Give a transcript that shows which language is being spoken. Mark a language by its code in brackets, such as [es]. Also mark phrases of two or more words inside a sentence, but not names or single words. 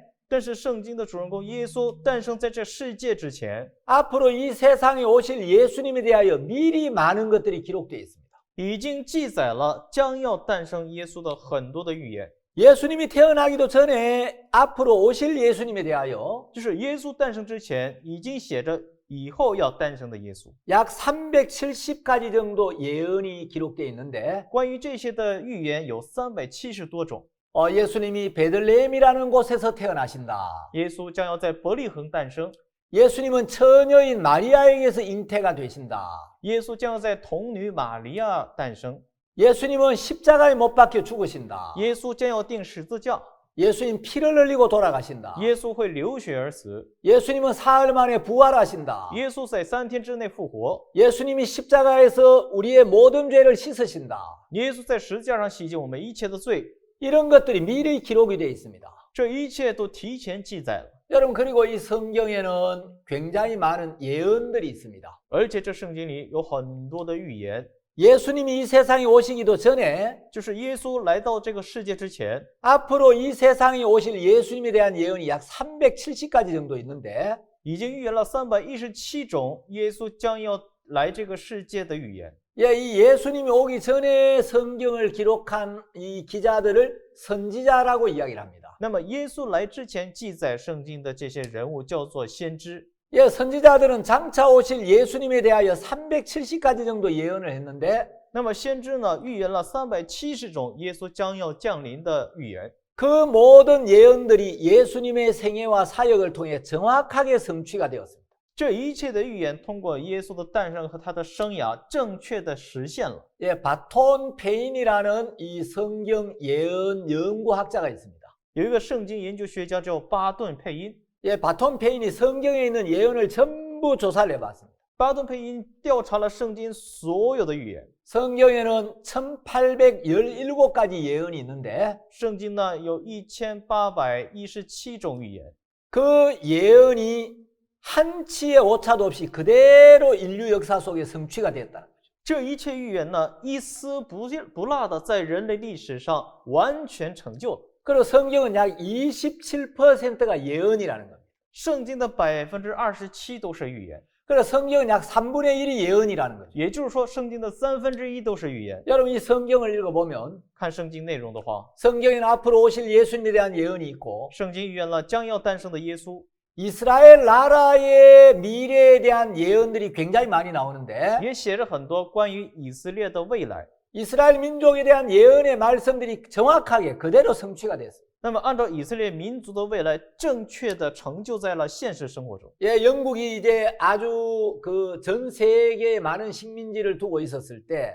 [zh] 但是圣经的主人公耶稣诞生在这世界之前， [ko] 앞으로 이 세상에 오실 예수님에 대하여 미리 많은 것들이 기록되어 있습니다. [zh] 已经记载了将要诞生耶稣的很多的预言。 [ko] 예수님이 태어나기도 전에 앞으로 오실 예수님에 대하여 [zh] 就是耶稣诞生之前，已经写着以后要诞生的耶稣。 [ko] 약 370가지 정도 예언이 기록되어 있는데 [zh] 关于这些的预言有370多种。 [ko] 예수님이 베들레헴이라는 곳에서 태어나신다. [zh] 耶稣将要在伯利恒诞生， [ko] 예수님은 처녀인 마리아에게서 잉태가 되신다. [zh] 耶稣将要在童女玛利亚诞生， [ko] 예수님은 십자가에 못 박혀 죽으신다. [zh] 耶稣将要钉十字架， [ko] 예수님 피를 흘리고 돌아가신다. [zh] 耶稣会流血而死， [ko] 예수님은 사흘 만에 부활하신다. [zh] 耶稣在3天之内复活， [ko] 예수님이 십자가에서 우리의 모든 죄를 씻으신다. [zh] 耶稣在十字架上洗净我们一切的罪， [ko] 이런 것들이 미리 기록이 되어 있습니다. [zh] 这一切都提前记载了。 [ko] 여러분, 그리고 이 성경에는 굉장히 많은 예언들이 있습니다. [zh] 而且这圣经里有很多的预言， [ko] 예수님이 이 세상에 오시기도 전에 [zh] 就是耶稣来到这个世界之前， [ko] 앞으로 이 세상에 오실 예수님에 대한 예언이 약 370가지 정도 있는데 [zh] 已经预言了317种耶稣将要来这个世界的预言。 [ko] 이 예수님이 오기 전에 성경을 기록한 이 기자들을 선지자라고 이야기를 합니다. [zh] 那么耶稣来之前记载圣经的这些人物叫做先知， [ko] 선지자들은 장차 오실 예수님에 대하여 370가지 정도 예언을 했는데 [zh] 那么先知呢预言了370种耶稣将要降临的预言。 [ko] 그 모든 예언들이 예수님의 생애와 사역을 통해 정확하게 성취가 되었습니다. [zh] 这一切的预言通过耶稣的诞生和他的生涯正确的实现了。 [ko] 바톤 페인이라는 이 성경 예언 연구학자가 있습니다. [zh] 有一个圣经研究学家叫巴顿佩因， [ko] 바톤 페인이 성경에 있는 예언을 전부 조사를 해봤습니다. [zh] 巴顿佩因调查了圣经所有的预言。 [ko] 성경에는 1817가지 예언이 있는데 [zh] 圣经呢有1817种预言， [ko] 그 예언이 한치의 오차도 없이 그대로 인류 역사 속에 성취가 되었다는 거죠. [zh] 这一切预言呢一丝不落的在人类历史上完全成就了。 [ko] 그리고 성경은 약 27%가 예언이라는 겁니다. [zh] 圣经的27%都是预言， [ko] 그래서 성경은 약 3분의 1이 예언이라는 거죠. [zh] 也就是说圣经的1/3都是预言。 [ko] 여러분, 이 성경을 읽어보면 [zh] 看圣经内容的话， [ko] 성경에는 앞으로 오실 예수님에 대한 예언이 있고 [zh] 圣经预言了将要诞生的耶稣， [ko] 이스라엘 나라의 미래에 대한 예언들이 굉장히 많이 나오는데 [zh] 也写着很多关于以色列的未来。 [ko] 이스라엘 민족에 대한 예언의 말씀들이 정확하게 그대로 성취가 됐어요. [zh] 那么按照以色列民族的未来正确的成就在了现实生活中。 [ko] 영국이 이제 아주 그 전 세계에 많은 식민지를 두고 있었을 때